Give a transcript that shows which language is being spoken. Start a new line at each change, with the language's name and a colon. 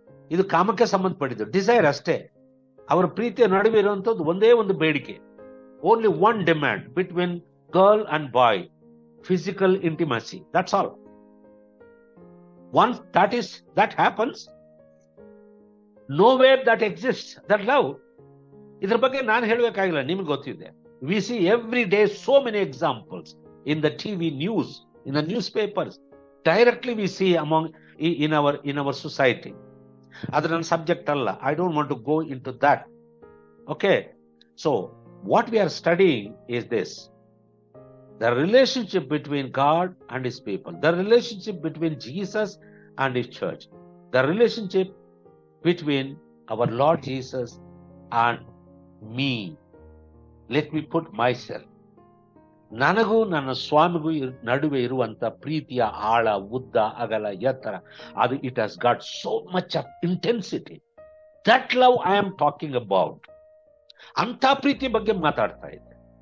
Kannada: ಇದು ಕಾಮಕ್ಕೆ ಸಂಬಂಧಪಟ್ಟಿದ್ದು, ಡಿಸೈರ್ ಅಷ್ಟೇ. ಅವರ ಪ್ರೀತಿಯ ನಡುವೆ ಇರುವಂತದ್ದು ಒಂದೇ ಒಂದು ಬೇಡಿಕೆ,
English: Only one demand between girl and boy, physical intimacy, that's all. Once that happens, nowhere that exists that love.
Kannada: ಇದ್ರ ಬಗ್ಗೆ ನಾನು ಹೇಳಬೇಕಾಗಿಲ್ಲ, ನಿಮ್ಗೆ ಗೊತ್ತಿದೆ.
English: We see every day so many examples in the TV news, in the newspapers. Directly we see in our society.
Kannada: ಅದು ನನ್ನ subject ಅಲ್ಲ.
English: I don't want to go into that. Okay, so what we are studying is this: the relationship between God and his people, the relationship between Jesus and his church, the relationship between our Lord Jesus and me. Let me put myself.
Kannada: ನನಗೂ ನನ್ನ ಸ್ವಾಮಿಗೂ ನಡುವೆ ಇರುವಂತ ಪ್ರೀತಿಯ ಆಳ, ಉದ್ದ, ಅಗಲ, ಎತ್ತರ, ಅದು
English: It has got so much of intensity. That love I am talking about.
Kannada: ಅಂತ ಪ್ರೀತಿ ಬಗ್ಗೆ ಮಾತಾಡ್ತಾ ಇದ್ದೆ.